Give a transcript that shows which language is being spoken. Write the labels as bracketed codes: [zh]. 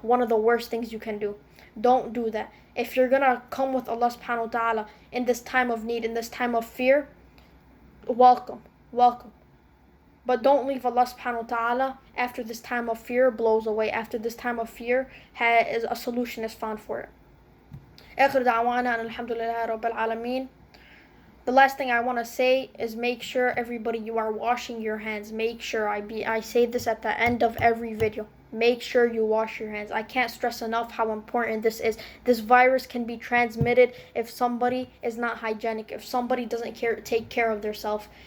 [en] One of the worst things you can do. Don't do that. If you're going to come with Allah subhanahu wa ta'ala in this time of need, in this time of fear, welcome. Welcome. But don't leave Allah subhanahu wa ta'ala after this time of fear blows away. After this time of fear, a solution is found for it. [ar] آخر دعوانا أن الحمد لله رب العالمين. [en] The last thing I want to say is make sure everybody you are washing your hands. Make sure I say this at the end of every video. Make sure you wash your hands. I can't stress enough how important this is. This virus can be transmitted if somebody is not hygienic, if somebody doesn't take care of themselves.